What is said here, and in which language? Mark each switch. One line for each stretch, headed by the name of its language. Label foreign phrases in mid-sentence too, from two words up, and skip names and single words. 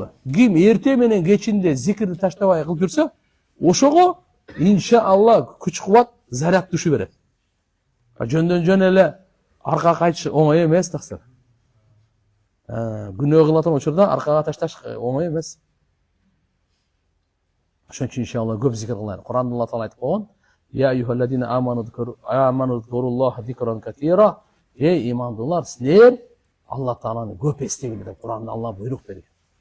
Kyrgyz: Ким эрте менен кечинде зикирди таштабай кылып жүрсө, ошого иншаалла күч кубат, заряд түшү берет. Жөндөн жөн эле аркага кайтыш оңой эмес таксыр. Күнөө кылатын учурда аркага ташташ оңой эмес. Ошон үчүн иншалла көп зикир кылайлы. Куранда Алла таала айтып койгон:
Arabic: "يا أيها الذين آمنوا اذكروا الله ذكرا كثيرا."
Kyrgyz: Эй имандуулар, силер Алла тааланы көп эстеңиздер деп Куранда Алла буйрук берген.